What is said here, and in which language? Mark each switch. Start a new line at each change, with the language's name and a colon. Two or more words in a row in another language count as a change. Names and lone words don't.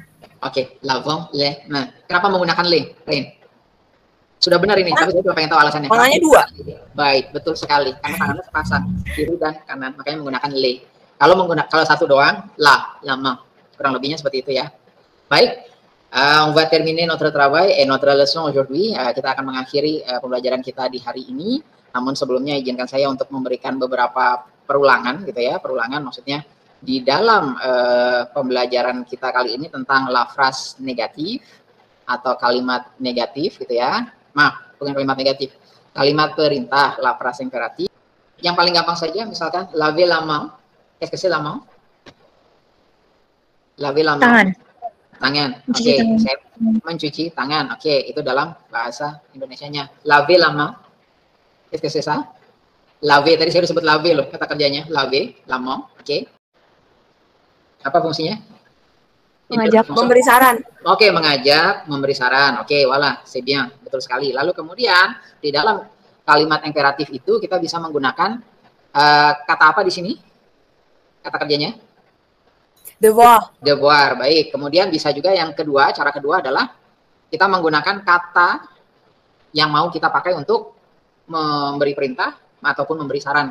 Indonesian: Oke,
French: lavons, les mains.
Indonesian: Kenapa menggunakan les, Rain? Sudah benar ini, tapi saya cuma pengen tahu alasannya. Tangannya dua. Baik, betul sekali. Karena tangannya sepasang, kiri dan kanan. Makanya menggunakan les. Kalau satu doang, lama. Kurang lebihnya seperti itu ya. Baik.
French: On va terminer notre travail et notre leçon aujourd'hui.
Indonesian: Kita akan mengakhiri pembelajaran kita di hari ini. Namun sebelumnya izinkan saya untuk memberikan beberapa perulangan gitu ya, perulangan maksudnya di dalam pembelajaran kita kali ini tentang
French: la phrase negatif
Indonesian: atau kalimat negatif gitu ya. Maaf, bukan kalimat negatif. Kalimat perintah,
French: la phrase imperatif.
Indonesian: Yang paling gampang saja misalkan
French: laver la main. Qu'est-ce que c'est la main? Laver la main.
Indonesian: Tangan. Oke, saya mencuci tangan. Oke, itu dalam bahasa Indonesianya.
French: Laver la main. Qu'est-ce que c'est ça? Laver,
Indonesian: tadi saya sudah sebut laver loh, kata kerjanya.
French: Laver, la main.
Indonesian: Oke. Apa fungsinya? Mengajak, memberi saran. Oke, mengajak, memberi saran. Oke,
French: voilà, c'est bien.
Indonesian: Betul sekali. Lalu kemudian di dalam kalimat imperatif itu kita bisa menggunakan kata apa di sini? Kata kerjanya? Devoir. Devoir, baik. Kemudian bisa juga yang kedua, cara kedua adalah kita menggunakan kata yang mau kita pakai untuk memberi perintah ataupun memberi saran.